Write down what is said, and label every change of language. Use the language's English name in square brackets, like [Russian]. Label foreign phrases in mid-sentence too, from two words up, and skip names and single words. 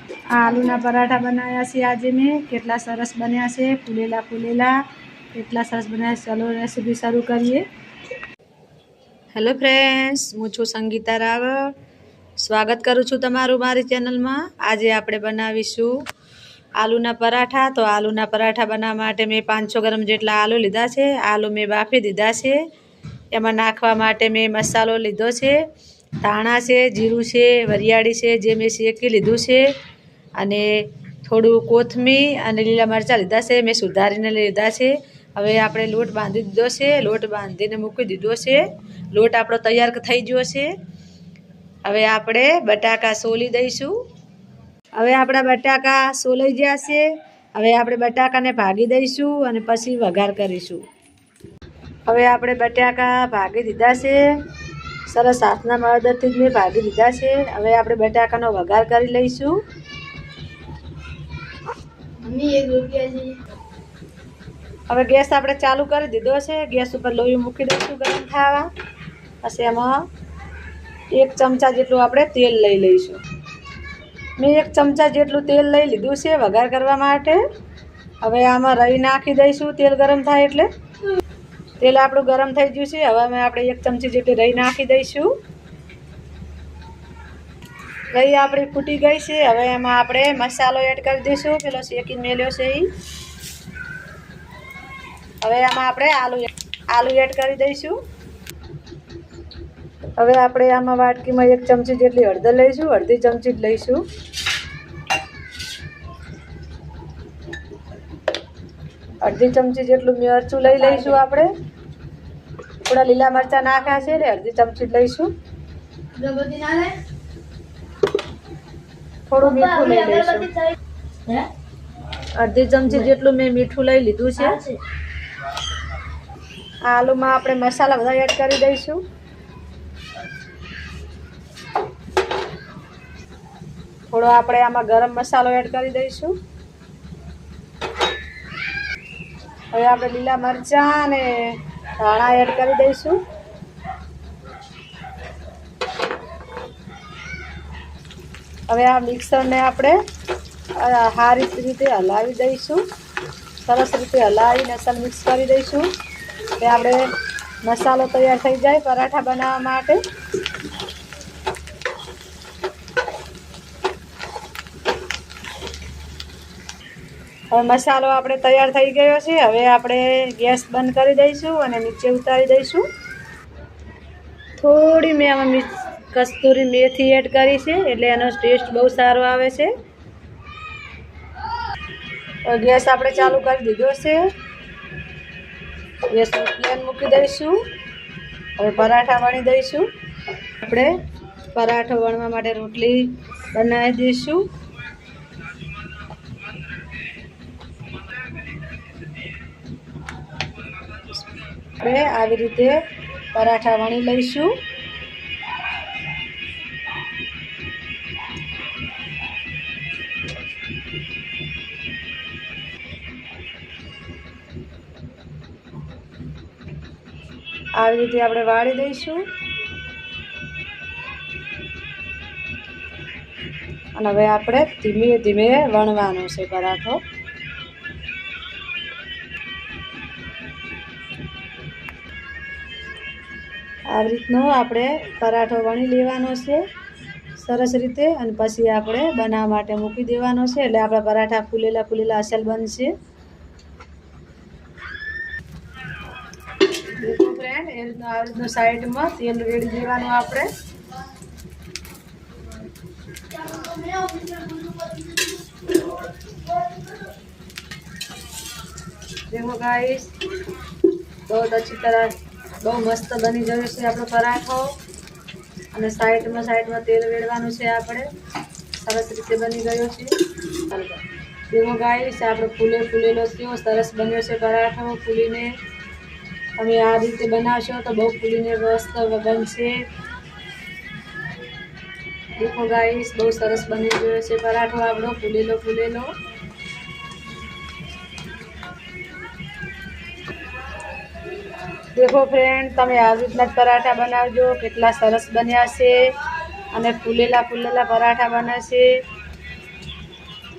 [Gujarati] આલૂના પરાઠા બનાયા છે આજ મેં। કેટલા સરસ બન્યા છે, ફૂલેલા ફૂલેલા કેટલા સરસ બન્યા छे, फूलेला फूलेला केटला सरस बन्या। [Hindi] चलो रेसिपी शुरू करिए। [English] Hello friends, [Gujarati] હું છું સંગીતા રાવલ। સ્વાગત કરું છું તમારું મારી ચેનલ માં। આજ આપણે બનાવીશું આલૂના પરાઠા। તો આલૂના પરાઠા બનાવવા માટે મેં 500 ગ્રામ જેટલા આલૂ લીધા છે। આલૂ મેં બાફી દીધા છે। એમાં નાખવા માટે મેં મસાલો લીધો છે। ધાણા છે, જીરું છે, વરિયાળી છે જે મેં શેકી લીધું છે અને થોડું કોથમીર અને લીલા મરચા લીધા છે। મેં સુધારીને લીધા છે। હવે આપણે લોટ બાંધી દીધો છે। લોટ બાંધીને મૂકી દીધો છે। લોટ આપણો તૈયાર થઈ ગયો છે। હવે આપણે બટાકા સોલી દઈશું। હવે આપણા બટાકા સોલાઈ ગયા છે। હવે આપણે બટાકાને ભાગી દઈશું અને પછી વઘાર કરીશું। હવે આપણે બટાકા ભાગી દીધા છે। સરસ હાથના મદદથી જ મેં ભાગી દીધા છે। હવે આપણે બટાકાનો વઘાર કરી લઈશું। હવે ગેસ આપણે ચાલુ કરી દીધો છે। ગેસ પર લોહી મૂકી દઈશું ગરમ થવા। પછી એમાં 1 ચમચા જેટલું આપણે તેલ લઈ લઈશું। મેં 1 ચમચા જેટલું તેલ લઈ લીધું છે વઘાર કરવા માટે। હવે આમાં રઈ નાખી દઈશું। તેલ ગરમ થાય એટલે તેલ આપણું ગરમ થઈ ગયું છે। હવે આપણે 1 ચમચી જેટલી રઈ નાખી દઈશું। રઈ આપણી ફૂટી ગઈ છે। હવે એમાં આપણે મસાલો એડ કરી દઈશું। પેલો શેકીને મેલ્યો છે ઈ। હવે આમાં આપણે આલૂ એડ કરી દઈશું। હવે આપણે આમાં વાટકીમાં 1 ચમચી જેટલી હળદર લઈશું। અર્ધી ચમચી જ લઈશું। અર્ધી ચમચી જેટલું મરચું લઈ લઈશું આપણે। થોડા લીલા મરચા નાખ્યા છે એટલે અર્ધી ચમચી જ લઈશું। થોડું મીઠું લઈ લઈશું। અર્ધી ચમચી જેટલું મેં મીઠું લઈ લીધું છે। આલૂમાં આપણે મસાલા બધા એડ કરી દઈશું। થોડો આપણે આમાં ગરમ મસાલો એડ કરી દઈશું। હવે આપણે લીલા મરચા અને ધાણા એડ કરી દઈશું। હવે આ મિક્સર ને આપણે સારી રીતે હલાવી દઈશું। સરસ રીતે હલાવીને અસલ મિક્સ કરી દઈશું એટલે આપણે મસાલો તૈયાર થઈ જાય પરાઠા બનાવવા માટે। હવે મસાલો આપણે તૈયાર થઈ ગયો છે। હવે આપણે ગેસ બંધ કરી દઈશું અને નીચે ઉતારી દઈશું। થોડી મેં આમાં કસ્તુરી મેથી એડ કરી છે એટલે એનો ટેસ્ટ બહુ સારો આવે છે। ગેસ આપણે ચાલુ કરી દીધો છે। [English] gas flame [Gujarati] મૂકી દઈશું। હવે પરાઠા વણી દઈશું। આપણે પરાઠો વણવા માટે રોટલી બનાવી દઈશું। આપણે આવી રીતે પરાઠા વણી લઈશું। આવી રીતે આપણે વાળી દઈશું અને હવે આપણે ધીમે ધીમે વણવાનો છે પરાઠો। આવી રીતનો આપણે પરાઠો વણી લેવાનો છે સરસ રીતે અને પછી આપણે બનાવવા માટે મૂકી દેવાનો છે એટલે આપણા પરાઠા ફૂલેલા ફૂલેલા અસલ બનશે। દેખો ફ્રેન્ડ એ રીતના સાઇડ માં તેલ રેડી દેવાનું આપણે। [Hindi] देखो गाइस बहुत अच्छी तरह बहुत मस्त [Gujarati] બની ગયો છે આપણો પરાઠો અને સાઇડ માં તેલ રેડવાનું છે આપણે। સરસ રીતે બની ગયો છે। દેખો ગાઇસ આપણો ફૂલેલો કેવો સરસ બન્યો છે પરાઠો ફૂલીને। તમે આ રીતે બનાવશો તો બહુ ફૂલીને મસ્ત બનશે। દેખો ગાઇસ બહુત સરસ બની ગયો છે પરાઠો આપણો ફૂલેલો ફૂલેલો। દેખો ફ્રેન્ડ તમે આવી રીતના પરાઠા બનાવજો કેટલા સરસ બન્યા છે અને ફૂલેલા ફૂલેલા પરાઠા બને છે।